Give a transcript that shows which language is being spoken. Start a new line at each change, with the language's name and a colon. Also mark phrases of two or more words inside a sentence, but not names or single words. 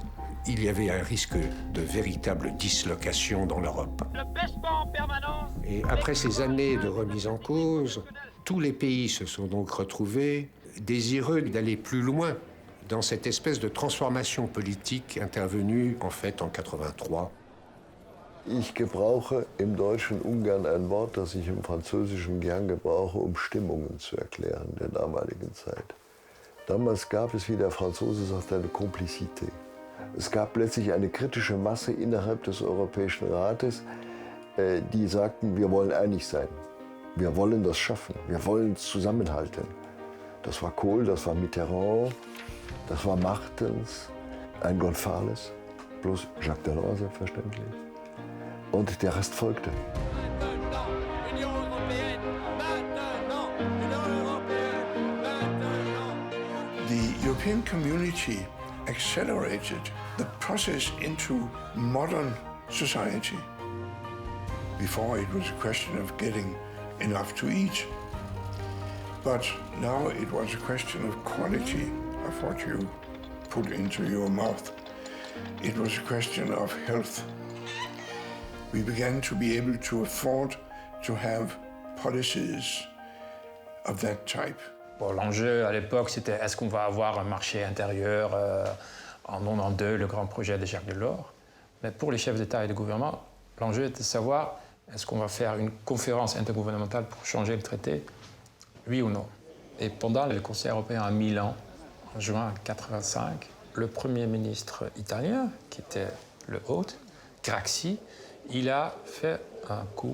French: Il y avait un risque de véritable dislocation dans l'Europe. Et après ces années de remise en cause, tous les pays se sont donc retrouvés désireux d'aller plus loin dans cette espèce de transformation politique intervenue en fait en 83.
German: Ich gebrauche im Deutschen ungern ein Wort, das ich im Französischen gern gebrauche, um Stimmungen zu erklären der damaligen Zeit. Damals gab es, wie der Franzose sagt, eine Komplizität. Es gab letztlich eine kritische Masse innerhalb des Europäischen Rates, die sagten, wir wollen einig sein. Wir wollen das schaffen. Wir wollen zusammenhalten. Das war Kohl, das war Mitterrand, das war Martens, ein González, plus Jacques Delors selbstverständlich. Und der Rest folgte.
English: The European community accelerated the process into modern society. Before it was a question of getting enough to eat, but now it was a question of quality of what you put into your mouth. It was a question of health. We began to be able to afford to have policies of that type.
French: Bon, l'enjeu à l'époque, c'était est-ce qu'on va avoir un marché intérieur en 92, le grand projet de Jacques Delors. Mais pour les chefs d'État et de gouvernement, l'enjeu était de savoir est-ce qu'on va faire une conférence intergouvernementale pour changer le traité, oui ou non. Et pendant le Conseil européen à Milan, en juin 1985, le Premier ministre italien, qui était le hôte, Craxi, il a fait un coup.